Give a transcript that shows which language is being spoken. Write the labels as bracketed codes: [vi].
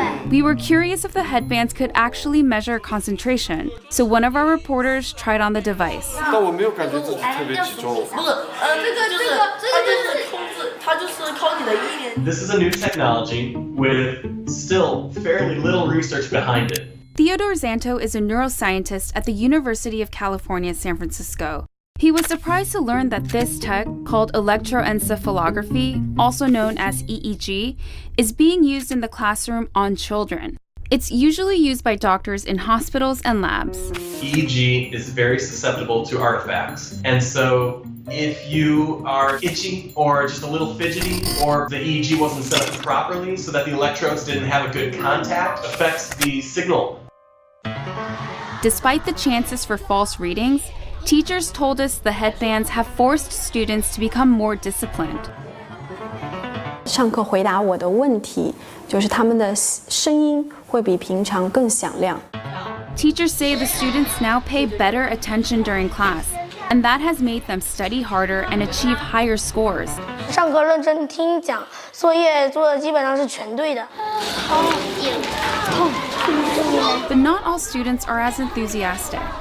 [en] We were curious if the headbands could actually measure concentration, so one of our reporters tried on the device. [zh] 但我没有感觉自己特别集中。 [en] This is a new technology with still fairly little research behind it. Theodore Zanto is a neuroscientist at the University of California, San Francisco. He was surprised to learn that this tech, called electroencephalography, also known as EEG, is being used in the classroom on children. It's usually used by doctors in hospitals and labs. EEG is very susceptible to artifacts. And so if you are itchy or just a little fidgety, or the EEG wasn't set up properly so that the electrodes didn't have a good contact, affects the signal. Despite the chances for false readings, teachers told us the headbands have forced students to become more disciplined. [zh] 上课回答我的问题，就是他们的声音会比平常更响亮。 [en] Teachers say the students now pay better attention during class, and that has made them study harder and achieve higher scores. [zh] 上课认真听讲，作业做的基本上是全对的。 [en] But not all students are as enthusiastic.